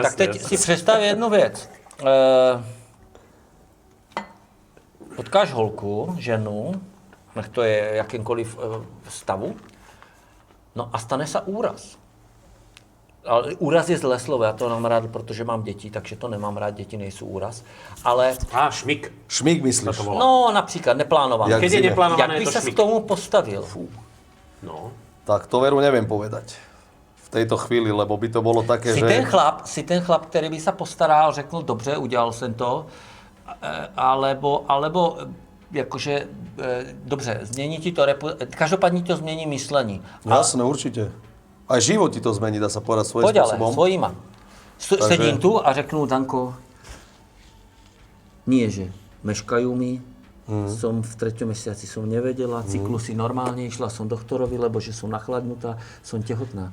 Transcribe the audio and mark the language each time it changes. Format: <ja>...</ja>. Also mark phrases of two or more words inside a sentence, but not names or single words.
<cs>tak teď si představ jednu věc. Potkáš holku, ženu, nech to je jakýmkoliv stavu, no a stane se úraz. Ale úraz je zlé slovo, já to mám rád, protože mám děti, takže to nemám rád, děti nejsou úraz. Ale, Šmik. Šmík myslíš? To volá. no například neplánované. Jak</cs> <sk>Keď je zime.</sk> <cs>neplánované, Jak je by to se k šmik. tomu postavil? No.</cs> <sk>Tak to veru neviem povedať v tejto chvíli, lebo by to bolo také, Si že...</sk> <cs>ten chlap, který by se postaral, řekl, dobře, udělal jsem to, alebo jakože, dobře, změní ti to, každopádně to změní myšlení.</cs> <sk>Jasné, určite. Aj život ti to zmení, dá sa povedať svojím</sk> <cs>Pojď ale,</cs> <sk>spôsobom.</sk> <cs>svojíma. Sedím tu a řeknu,</cs> <sk>Danko, nie, že meškajú mi, som v 3. mesiaci som nevedela, cyklusy normálne, išla som doktorovi, lebo že som nachladnutá, som tehotná.</sk>